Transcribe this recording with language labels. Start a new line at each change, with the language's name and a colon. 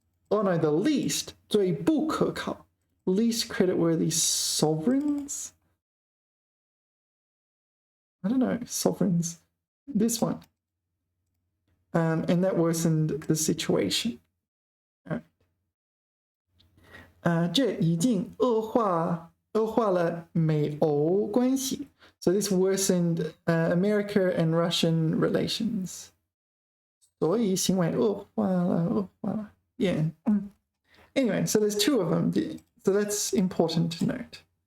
English: Oh no, the least
Chinese: 最不可靠
English: least creditworthy sovereigns. I don't know, sovereigns. This one. And that worsened the situation. All right.
Chinese: 这已经恶化了美欧关系.
English: So this worsened America and Russian relations.
Chinese: 所以行为恶化了.Yeah.
English: Anyway, so there's two of them. So that's important to note.